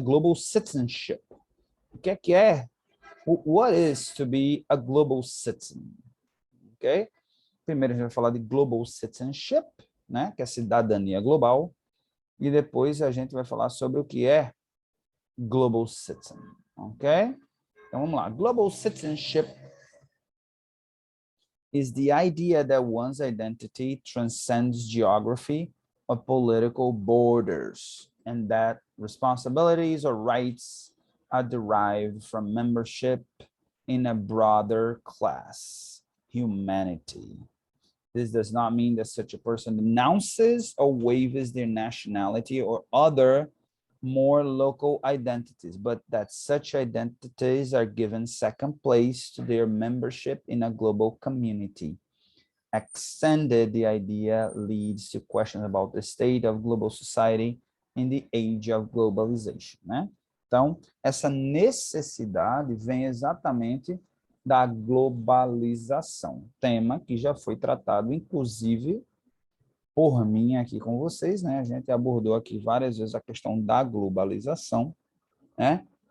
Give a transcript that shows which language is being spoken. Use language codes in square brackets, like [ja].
[pt] Global Citizenship. O que é que é? [en] What is to be a global citizen? [pt] Ok? Primeiro a gente vai falar de global citizenship, né? Que é cidadania global. E depois a gente vai falar sobre o que é global citizen, ok? Então vamos lá. [en] Global citizenship is the idea that one's identity transcends geography or political borders, and that responsibilities or rights are derived from membership in a broader class, humanity. This does not mean that such a person announces or waives their nationality or other more local identities, but that such identities are given second place to their membership in a global community. Extended, the idea leads to questions about the state of global society in the age of globalization, né? [pt] Então, essa necessidade vem exatamente da globalização, tema que já foi tratado, inclusive, por mim aqui com vocês, né? A gente abordou aqui várias vezes a questão da globalização, né?